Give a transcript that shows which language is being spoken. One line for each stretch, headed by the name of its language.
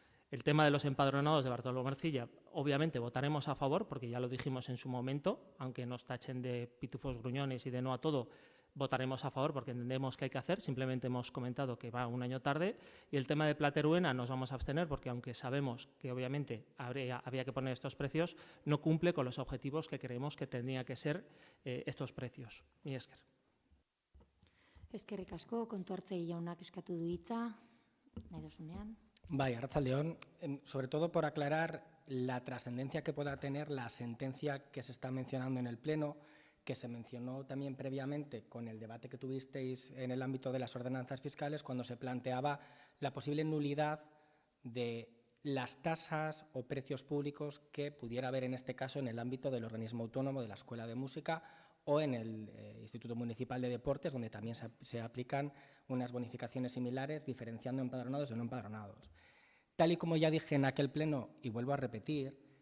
Spanish: El tema de los empadronados de Bartolomé Ercilla, obviamente votaremos a favor, porque ya lo dijimos en su momento, aunque nos tachen de pitufos gruñones y de no a todo, votaremos a favor porque entendemos que hay que hacer. Simplemente hemos comentado que va un año tarde. Y el tema de Plateruena nos vamos a abstener porque, aunque sabemos que obviamente había que poner estos precios, no cumple con los objetivos que creemos que tendría que ser estos precios.
Basque: Mi esker. Eskerrik asko, kontu hartzei jaunak eskatu du hitza, nahi dozunean. Bai, arratsaldeon.
Spanish: Sobre todo por aclarar la trascendencia que pueda tener la sentencia que se está mencionando en el Pleno, que se mencionó también previamente con el debate que tuvisteis en el ámbito de las ordenanzas fiscales, cuando se planteaba la posible nulidad de las tasas o precios públicos que pudiera haber en este caso en el ámbito del organismo autónomo de la Escuela de Música o en el Instituto Municipal de Deportes, donde también se aplican unas bonificaciones similares, diferenciando empadronados de no empadronados. Tal y como ya dije en aquel pleno, y vuelvo a repetir,